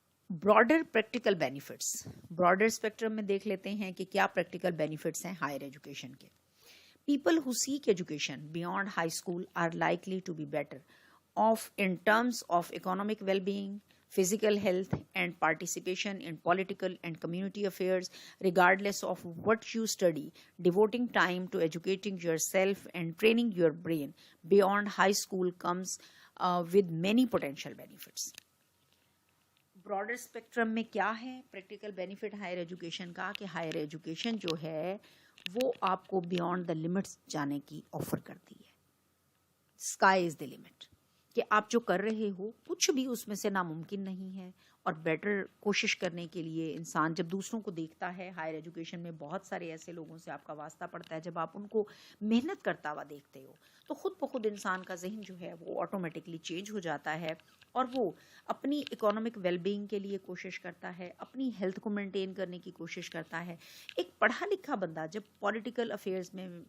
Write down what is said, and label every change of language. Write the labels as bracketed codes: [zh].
[ur] Broader practical benefits, broader spectrum میں دیکھ لیتے ہیں کہ کیا پریکٹیکل بینیفٹس ہیں ہائر ایجوکیشن کے۔ [en] People who seek education beyond high school are likely to be better off in terms of economic well-being, physical health, and participation in political and community affairs, regardless of what you study. Devoting time to educating yourself and training your brain beyond high school comes with many potential benefits. [ur] Broader spectrum میں کیا ہے practical benefit higher education کا کہ higher education جو ہے وہ آپ کو بیونڈ دا لمٹس جانے کی آفر کرتی ہے۔ [en] sky is the limit, [ur] کہ آپ جو کر رہے ہو کچھ بھی اس میں سے ناممکن نہیں ہے، اور بیٹر کوشش کرنے کے لیے انسان جب دوسروں کو دیکھتا ہے، ہائر ایجوکیشن میں بہت سارے ایسے لوگوں سے آپ کا واسطہ پڑتا ہے، جب آپ ان کو محنت کرتا ہوا دیکھتے ہو تو خود بخود انسان کا ذہن جو ہے وہ آٹومیٹکلی چینج ہو جاتا ہے، اور وہ اپنی اکنامک ویل بینگ کے لیے کوشش کرتا ہے، اپنی ہیلتھ کو مینٹین کرنے کی کوشش کرتا ہے۔ ایک پڑھا لکھا بندہ جب پولیٹیکل افیئرز میں